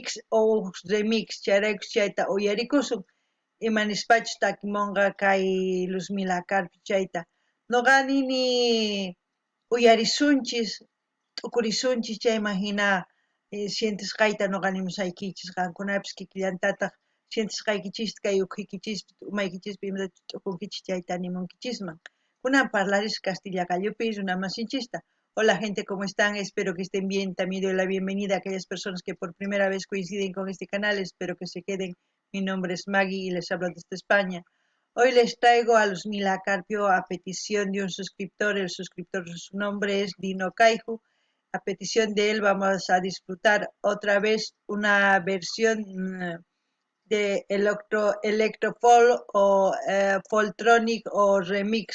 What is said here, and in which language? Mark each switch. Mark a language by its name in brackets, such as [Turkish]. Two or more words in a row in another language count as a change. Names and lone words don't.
[Quechua] o Remix chayraykus chayta uyarikusun imanispachu takimunqa kay Luzmila Carpio chayta noqa nini uyarisunchis t'ukurisunchis chayman hina sientisqayta noqa nimusaykichis qankunapis kikillantataq sientisqaykichis kay ukhuykichispis umaykichispis imatachus t'ukunkichis chayta nimunkichisman kunan parlarisqa Castilla Callupis runa masinchista. [Spanish] Hola gente, ¿cómo están? Espero que estén bien. También doy la bienvenida a aquellas personas que por primera vez coinciden con este canal. Espero que se queden. Mi nombre es Maggie y les hablo desde España. Hoy les traigo a Luzmila Carpio a petición de un suscriptor. El suscriptor, su nombre es Dino Kaiju. A petición de él vamos a disfrutar otra vez una versión de Electrofol o Foltronic o Remix.